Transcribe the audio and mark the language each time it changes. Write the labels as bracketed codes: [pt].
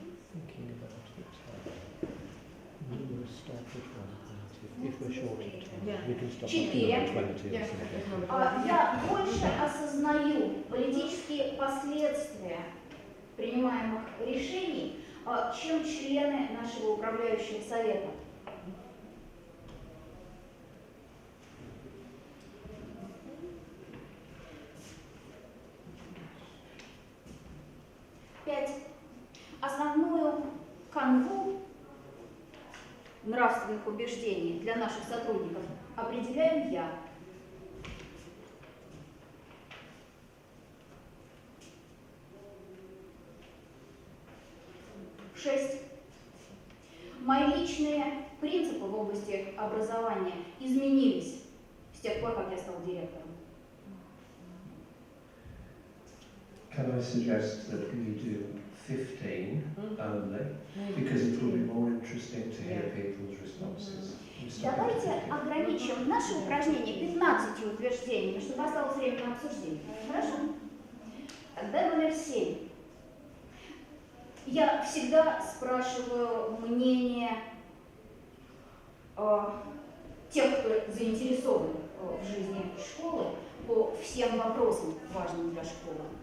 [en] Thinking about the time. We will start with 1:30. If we're short of time, we can stop at 2:20 or something. [ru] Я больше осознаю политические последствия принимаемых решений, чем члены нашего управляющего совета. Пять. Основную канву нравственных убеждений для наших сотрудников определяю я. Шесть. Мои личные принципы в области образования изменились с тех пор, как я стал директором. [en] Can I suggest that we do 15 only, because it will be more interesting to hear people's responses. [ru] Давайте ограничим наше упражнение 15 утверждениями, чтобы осталось время на обсуждение. Хорошо? Тогда номер 7. Я всегда спрашиваю мнение тех, кто заинтересован в жизни школы, по всем вопросам, важным для школы.